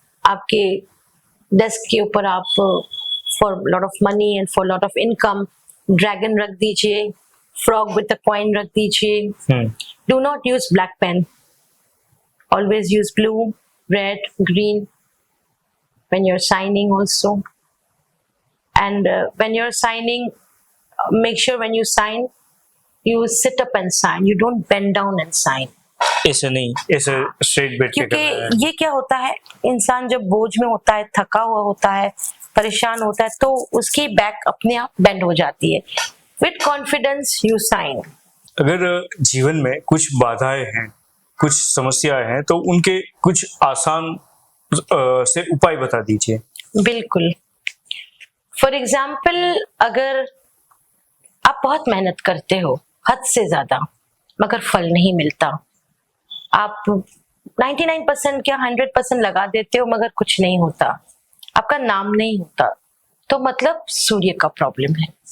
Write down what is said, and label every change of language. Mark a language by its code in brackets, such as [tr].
[hi] आपके डेस्क के ऊपर आप [en] for lot of money and for lot of income [hi] dragon रख दीजिए, फ्रॉग विद अ कॉइन रख दीजिए। [en] Do not use black pen, always use blue, red, green when you're signing also. And when you're signing, make sure when you sign, you sit up and sign. You don't bend down and sign. [hi] ऐसे नहीं, ऐसे straight बैठ के करना है। क्योंकि ये क्या होता है, इंसान जब बोझ में होता है, थका हुआ होता है, परेशान होता है, तो उसकी बैक अपने आप बेंड हो जाती है। [en] With confidence you sign. [hi] अगर जीवन में कुछ बाधाएं हैं, कुछ समस्याएं हैं, तो उनके कुछ आसान से उपाय बता दीजिए। बिल्कुल। फॉर एग्जाम्पल, अगर आप बहुत मेहनत करते हो हद से ज्यादा मगर फल नहीं मिलता, आप 99% क्या 100% लगा देते हो मगर कुछ नहीं होता, आपका नाम नहीं होता, तो मतलब सूर्य का प्रॉब्लम है।